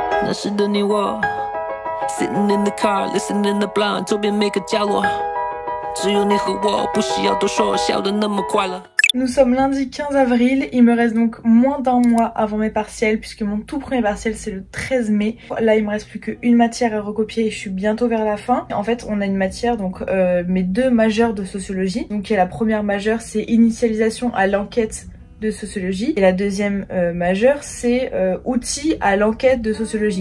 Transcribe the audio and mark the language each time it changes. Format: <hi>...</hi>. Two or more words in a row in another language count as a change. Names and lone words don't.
<zh>那时的你我</zh> <en>Sitting in the car, listening the blind</en> <zh>周边每个角落只有你和我不需要多说笑得那么快乐</zh> <fr>Nous sommes lundi 15 avril, il me reste donc moins d'un mois avant mes partiels puisque mon tout premier partiel c'est le 13 mai. Là il me reste plus qu'une matière à recopier et je suis bientôt vers la fin. En fait on a une matière donc mes deux majeures de sociologie. Donc la première majeure c'est initialisation à l'enquête de sociologie et la deuxième majeure c'est outils à l'enquête de sociologie.</fr>